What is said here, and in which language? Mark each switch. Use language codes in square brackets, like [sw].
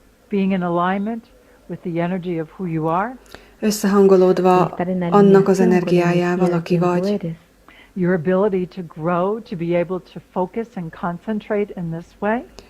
[en] Being in alignment with the energy of who you are, [hu] összehangolódva annak az energiájával, aki vagy, [en] your ability to grow, to be able to focus and concentrate in this way,